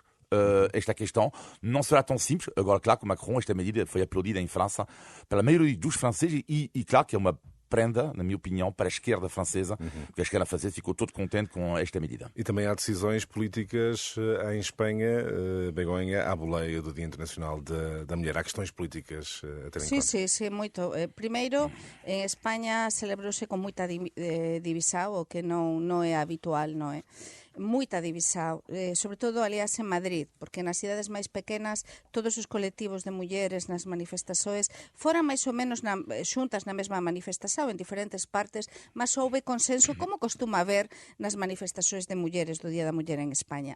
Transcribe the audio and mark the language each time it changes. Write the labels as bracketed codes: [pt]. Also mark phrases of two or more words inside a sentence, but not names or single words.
[pt] Esta questão não será tão simples. Agora, claro que Macron, esta medida foi aplaudida em França pela maioria dos franceses e claro que é uma prenda, na minha opinião, para a esquerda francesa, porque a esquerda francesa ficou todo contente com esta medida. E também há decisões políticas em Espanha, Begonha, à boleia do Dia Internacional da Mulher. Há questões políticas a ter em conta. [gl] Sí, moito. Primeiro, en España celebrouse con moita divisão, o que non é habitual, non é? Moita divisão, sobre todo, aliás, en Madrid, porque nas cidades máis pequenas todos os colectivos de mulleres nas manifestações foran máis ou menos xuntas na mesma manifestación en diferentes partes, mas houve consenso, como costuma haber nas manifestações de mulleres do Día da Muller en España.